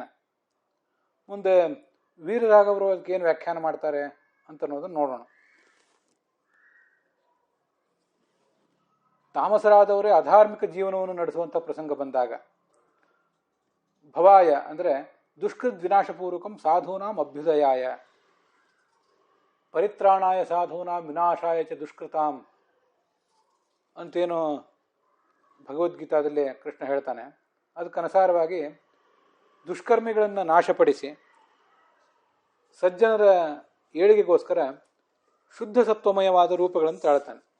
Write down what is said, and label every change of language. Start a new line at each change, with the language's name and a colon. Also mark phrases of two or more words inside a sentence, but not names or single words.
Kannada: ಮುಂದೆ ವೀರರಾಘವರು ಅದಕ್ಕೆ ಏನು ವ್ಯಾಖ್ಯಾನ ಮಾಡ್ತಾರೆ ಅಂತ ಅನ್ನೋದನ್ನು ನೋಡೋಣ. ತಾಮಸರಾದವರೇ ಅಧಾರ್ಮಿಕ ಜೀವನವನ್ನು ನಡೆಸುವಂಥ ಪ್ರಸಂಗ ಬಂದಾಗ ಭವಾಯ ಅಂದರೆ
Sanskrit: ದುಷ್ಕೃತ್ ವಿನಾಶಪೂರ್ವಕಂ ಸಾಧೂನಾಂ ಅಭ್ಯುದಯಾಯ, ಪರಿತ್ರಾಣಾಯ ಸಾಧೂನಾಂ ವಿನಾಶಾಯ ಚ ದುಷ್ಕೃತಾಂ
Kannada: ಅಂತೇನು ಭಗವದ್ಗೀತಾದಲ್ಲಿ ಕೃಷ್ಣ ಹೇಳ್ತಾನೆ. ಅದಕ್ಕನುಸಾರವಾಗಿ ದುಷ್ಕರ್ಮಿಗಳನ್ನು ನಾಶಪಡಿಸಿ ಸಜ್ಜನರ ಏಳಿಗೆಗೋಸ್ಕರ ಶುದ್ಧ ಸತ್ವಮಯವಾದ ರೂಪಗಳನ್ನು ತಾಳ್ತಾನೆ.